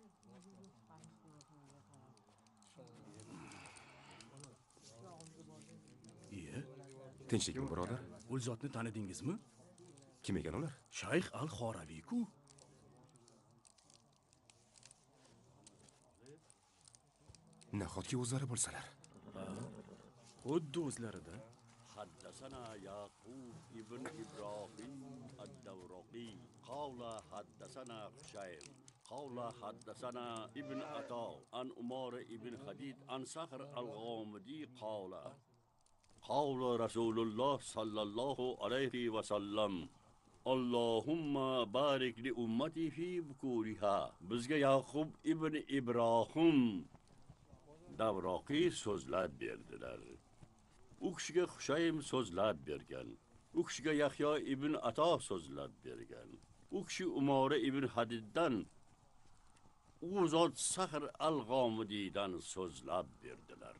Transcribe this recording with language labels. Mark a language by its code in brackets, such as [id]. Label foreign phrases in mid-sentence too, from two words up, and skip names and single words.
[uz] Tinchlikmi, birodar? U zotni tanidingizmi? Kim ekan ular? Shayx al-Xoraviy-ku. Nahotki o'zlari bo'lsalar? Xuddi o'zlarida. [ar] حدثنا يعقوب ابن إبراهيم الدورقي قال حدثنا خشيم قال حدثنا ابن عطاء عن عمر ابن خديد عن صخر الغامدي قال قال رسول الله صلى الله عليه وسلم اللهم بارك لأمتي في بكورها. [uz] Bizga Yaqub ibn Ibrohim Davroqiy so'zlab berdilar. U kishiga Xushaym so'zlab bergan. U kishiga Yahyo ibn Ato so'zlab bergan. U kishi Umora ibn Hadiddan, u zot Sahr al-G'omidiydan so'zlab berdilar.